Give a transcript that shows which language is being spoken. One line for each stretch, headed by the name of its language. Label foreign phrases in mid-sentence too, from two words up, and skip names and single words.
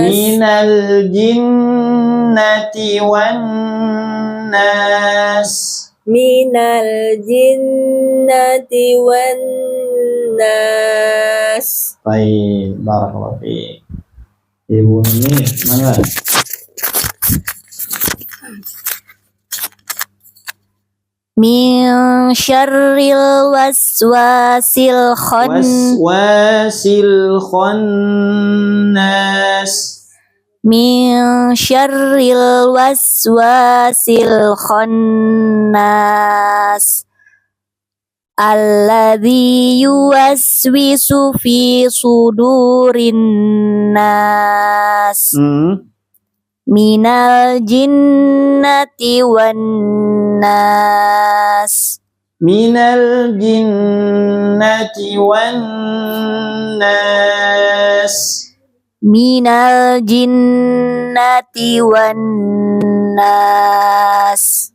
Arabic: من الجنة والناس. من الجنة والناس.
Indonesian: Baik,
Arabic: بارك الله فيك.
Indonesian: Ibu ini mana?
Arabic: من شر الوسواس khannas. من شر الوسواس الخناس. الذي يوسوس في صدور الناس من الجنة والناس. من الجنة والناس. من الجنة والناس.